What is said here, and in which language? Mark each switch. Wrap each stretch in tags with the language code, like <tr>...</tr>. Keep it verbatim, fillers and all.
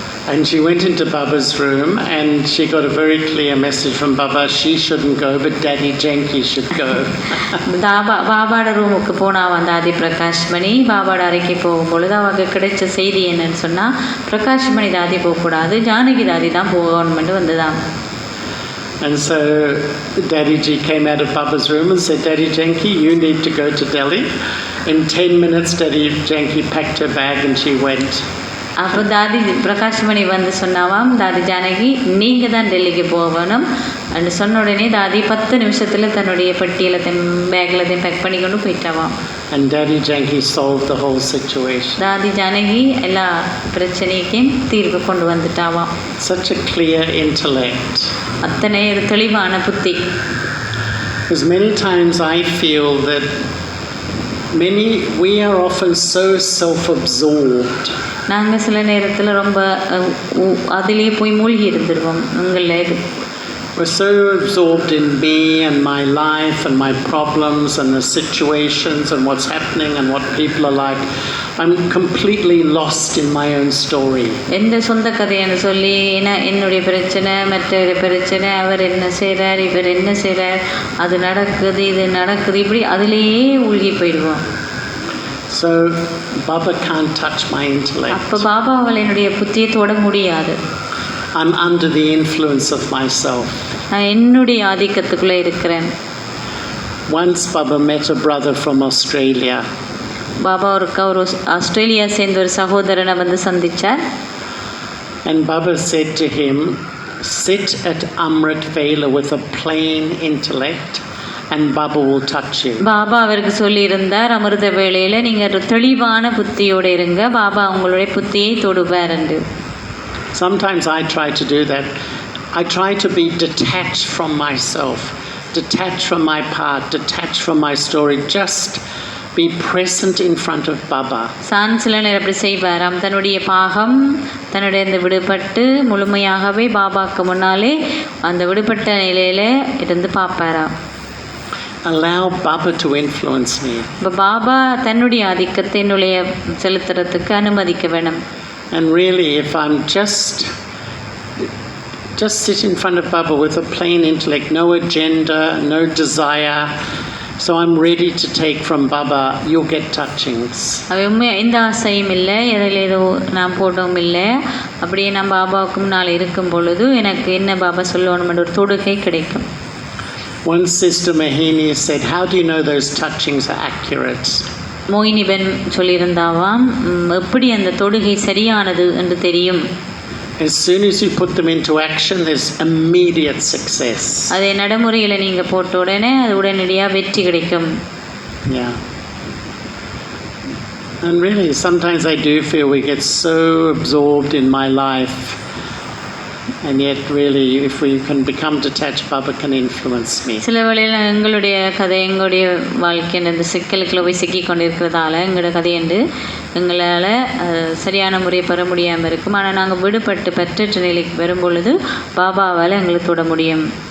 <en>And she went into Baba's room and she got a very clear message from Baba, she shouldn't go, but Daddy Janki should go.</en> <ta>Dhaba பாபாட ரூமுக்கு போனாவான் தாதி பிரகாஷ்மணி. பாபாட அறைக்கு போகும்பொழுது அவங்க கிடைச்ச செய்தி என்னன்னு சொன்னால், பிரகாஷ்மணி தாதி போகக்கூடாது, ஜானகி தாதி தான் போகணும்னு வந்ததாம்.</ta> <en>And so Daddy Ji came out of Baba's room and said, Daddy Janki, you need to go to Delhi. In ten minutes, Daddy Janki packed her bag and she went.</en> <ta>அப்போ தாதி பிரகாஷ்மணி வந்து சொன்னாவாம், தாதி ஜானகி நீங்கள் தான் டெல்லிக்கு போகணும் அப்படின்னு சொன்ன உடனே தாதி பத்து நிமிஷத்தில் தன்னுடைய பெட்டியலத்தையும் பேக்கிலத்தையும் பேக் பண்ணி கொண்டு போயிட்டாவாம்.</ta> <en>And Daddy Janki solved the whole situation.</en> <ta>தாதி ஜானகி எல்லா பிரச்சனைக்கும் தீர்வு கொண்டு வந்துட்டாவாம்.</ta> <en>Such a clear intellect.</en> <ta>அத்தனை ஒரு தெளிவான புத்தி.</ta> <en>Because many times I feel that many, we are often so self-absorbed.</en> <ta>நாங்கள் சில நேரத்தில் ரொம்ப அதிலே போய் மூழ்கி இருந்துருவோம். உங்களில்</ta> <en>We're so absorbed in me and my life and my problems and the situations and what's happening and what people are like. I'm completely lost in my own story.</en> <ta>எந்த சொந்த கதைன்னு சொல்லி என்ன என்னுடைய பிரச்சனை மற்றவருடைய பிரச்சனை அவர் என்ன செய்கிறார் இவர் என்ன செய்கிறார் அது நடக்குது இது நடக்குது இப்படி அதிலேயே மூழ்கி போயிடுவோம்.</ta> <en>So Baba can't touch my intellect.</en> <ta>அப்போ பாபா அவள் என்னுடைய புத்தியை தொட முடியாது.</ta> <en>I'm under the influence of myself.</en> <ta>நான் என்னுடைய ஆதிக்கத்துக்குள்ளே இருக்கிறேன்.</ta> <en>Once Baba met a brother from Australia.</en> <ta>Baba ஒருக்கா ஒரு ஆஸ்திரேலியா சேர்ந்த ஒரு சகோதரனை வந்து சந்தித்தார்.</ta> <en>And Baba said to him, sit at Amrit Vela with a plain intellect and Baba will touch you.</en> <ta>Baba அவருக்கு சொல்லியிருந்தார், அமிர்த வேளையில் நீங்கள் தெளிவான புத்தியோடு இருங்க, பாபா உங்களுடைய புத்தியை தொடுவார் என்று.</ta> <en>Sometimes I try to do that. I try to be detached from myself, detached from my part, detached from my story. Just be present in front of Baba.</en> <ta>சான்சிலன் எப்படி செய்வாராம், தன்னுடைய பாகம் தன்னுடைய இந்த விடுபட்டு முழுமையாகவே பாபாக்கு முன்னாலே அந்த விடுபட்ட நிலையில இருந்து பார்ப்பாராம்.</ta> <en>Allow Baba to influence me.</en> <ta>இப்போ பாபா தன்னுடைய ஆதிக்கத்தை என்னுடைய செலுத்துறதுக்கு அனுமதிக்க வேணும்.</ta> <en>And really, if I'm just just sit in front of Baba with a plain intellect, no agenda, no desire, so I'm ready to take from Baba, you'll get touchings.</en> <ta>அவையுமே எந்த ஆசையும் இல்லை, எதில் ஏதோ நான் போட்டோம் இல்லை, அப்படியே நான் பாபாவுக்கு முன்னால் இருக்கும் பொழுது எனக்கு என்ன பாபா சொல்லணும்னு ஒரு தொடுகை கிடைக்கும்.</ta> <en>One sister Mahini said, how do you know those touchings are accurate?</en> <ta>மோகினிபெண் சொல்லியிருந்தாவாம், எப்படி அந்த தொடுகை சரியானது என்று தெரியும்.</ta> <en>As soon as you put them into action, there's immediate success.</en> <ta>அதை நடைமுறையில் நீங்கள் போட்ட உடனே அது உடனடியாக வெற்றி கிடைக்கும்.</ta> <en>Yeah. And really, sometimes I do feel we get so absorbed in my life. And yet really, if we can become detached, Baba can influence me.</en> <ta>சில வேளையில் எங்களுடைய கதை எங்களுடைய வாழ்க்கையின் அந்த சிக்கலுக்குள்ள போய் சிக்கி கொண்டிருக்கிறதால எங்களோட கதை என்று எங்களால் சரியான முறையை பெற முடியாமல் இருக்கும். ஆனால் நாங்கள் விடுபட்டு பெற்ற நிலைக்கு வரும் பொழுது பாபாவால் எங்களுக்கு தொட முடியும்.</ta>